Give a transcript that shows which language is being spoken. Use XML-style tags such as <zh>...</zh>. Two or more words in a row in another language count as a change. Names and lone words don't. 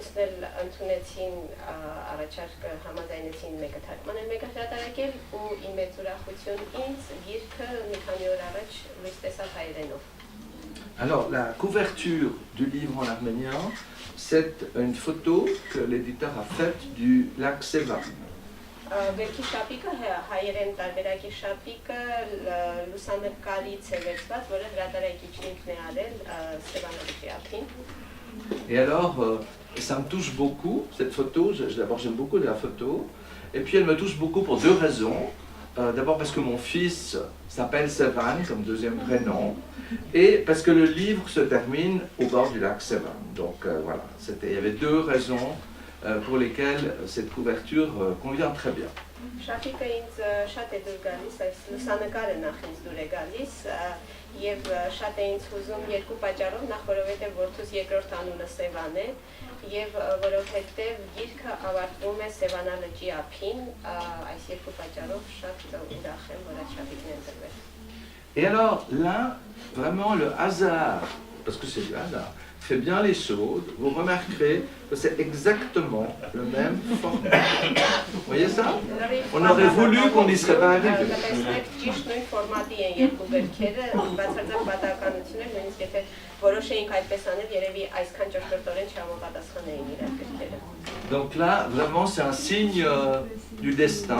<hy>Յուսնել ընդունեցին առաջարկը համաձայնեցին մեկը թարգմանել, մեկը հրատարակել ու իմ մեծ ուրախություն ինձ գիրքը մի քանի օր առաջ լույս տեսավ հայերենով։</hy> <fr>Alors, la couverture du livre en arménien, c'est une photo que l'éditeur a faite du lac Sevan.</fr> <hy>Գրքի շապիկը հայերեն տարբերակի շապիկը լուսանկարից է վերցված, որը հրատարակիչն ինքն է արել Սևանավիճի ափին։</hy> <fr>Et alors, ça me touche beaucoup, cette photo. D'abord, j'aime beaucoup la photo. Et puis, elle me touche beaucoup pour deux raisons. D'abord, parce que mon fils s'appelle Sevan, comme deuxième prénom. Et parce que le livre se termine au bord du lac Sevan. Donc, voilà, il y avait deux raisons pour lesquelles cette couverture convient très bien.</fr> <hy>Շապիկը ինձ շատ է դուր գալիս, այս լուսանկարը նախ ինձ դուր է գալիս եւ շատ է ինձ հուզում երկու պատճառով, նախ որովհետեւ որդուս երկրորդ անունը Սևան է եւ որովհետեւ գիրքը ավարտվում է Սևանա լճի ափին, այս երկու պատճառով շատ ուրախ եմ, որ այդ շապիկն են դրվել։</hy> <fr>Et alors là, vraiment le hasard, parce que c'est du hasard, fait bien les choses. Vous remarquerez que c'est exactement le même format. Vous voyez ça? On aurait voulu qu'on n'y serait pas arrivé. Donc là, vraiment, c'est un signe du destin.</fr>